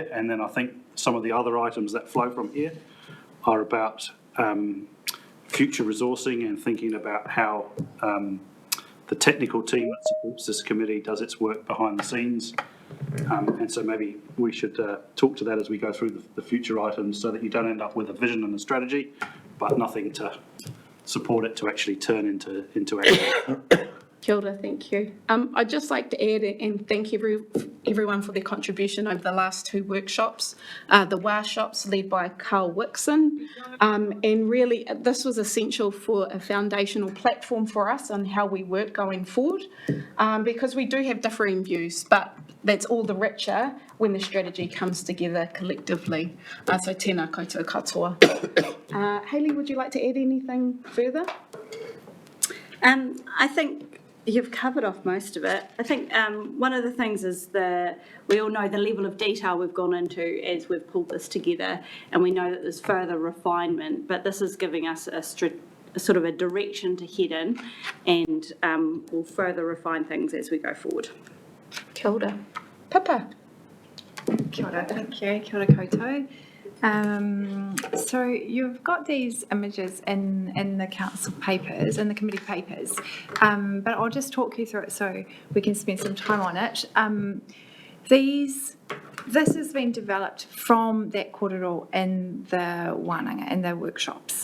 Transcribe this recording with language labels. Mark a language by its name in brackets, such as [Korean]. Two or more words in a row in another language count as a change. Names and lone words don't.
[English] And then I think some of the other items that flow from here are about future resourcing and thinking about how the technical team that supports this committee does its work behind the scenes. And so maybe we should talk to that as we go through the future items so that you don't end up with a vision and a strategy, but nothing to support it to actually turn into action. [Māori] Kia ora, [English] thank you. I'd just like to add and thank everyone for their contribution over the last 2 workshops, the WA shops led by Carl Wixon, and really this was essential for a foundational platform for us on how we work going forward, because we do have differing views, but that's all the richer when the strategy comes together collectively. [Māori] So tēnā koutou katoa. [English] Hayley, would you like to add anything further? I think you've covered off most of it. I think one of the things is we all know the level of detail we've gone into as we've pulled this together, and we know that there's further refinement, but this is giving us a sort of a direction to head in, and we'll further refine things as we go forward. [Māori] Kia ora. Pippa. Kia ora, [English] thank you. [Māori] Kia ora koutou. [English] So you've got these images in the council papers, in the committee papers, but I'll just talk you through it so we can spend some time on it. These This has been developed from that kōrero in the wānanga, in the workshops.